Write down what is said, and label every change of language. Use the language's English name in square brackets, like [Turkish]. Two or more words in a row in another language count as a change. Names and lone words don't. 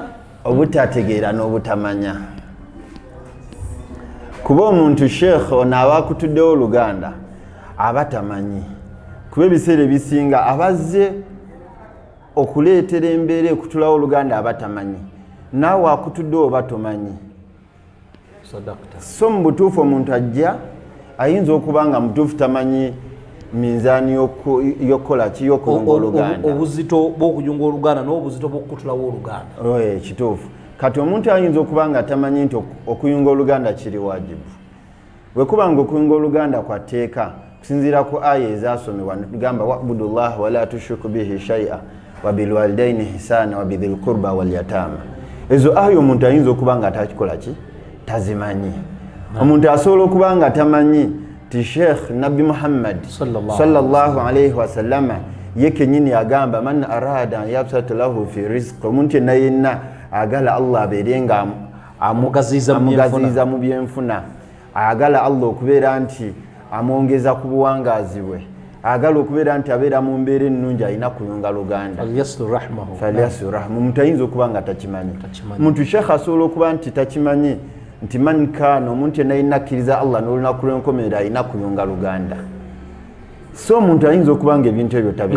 [Ganda] obutategeera n'obutamanya kuba omuntu sheekh ono aba akutuddewo oluganda aba tamanyi kuba ebiseera ebisinga abazze okuleetera embeera ekutulawo oluganda aba tamanyi naawe akutuddewo oba tomanyi so mu butuufu omuntu ajja ayinza okuba nga mutuufu tamanyi minzaani yokukola ki yokulunga oluganda obuzito bw'okuyunga oluganda n'obuzito bw'okutulawo oluganda kituufu kati omuntu ayinza okuba nga tamanyi nti okuyunga oluganda kiri wajibu bwekuba nga okuyunga oluganda kwa tteeka kusinziira ku aya ezasomebwa netugamba [Arabic] واعبدوا الله ولا تشركوا به شيئا وبالوالدين إحسانا وبذي القربى واليتامى [Ganda] ezo aya omuntu ayinza okuba nga takikola ki tazimanyi omuntu asobola okuba nga tamanyi ti sheekh nabbi muhammad [Arabic] صلى الله عليه [Ganda] wasallama ye kenyini agamba [Arabic] من أراد أن يبسط له في رزقه [Ganda] omuntu yenna agala Allah abeere nga amugaziza mu byenfuna agala Allah okubeera nti amwongeza ku buwangaazi bwe agala okubeera nti abeera mu mbeera ennungi alina kuyunga luganda [Arabic] فليصل رحمه [Ganda] omuntu ayinza okuba nga takimanyi omuntu sheekh asobola okuba nti takimanyi nti [Arabic] من كان [Ganda] omuntu yenna alina akkiriza Allah n'olunaku lw'enkomerero alina kuyunga luganda so omuntu ayinza okuba nga ebintu ebyo tabimanyi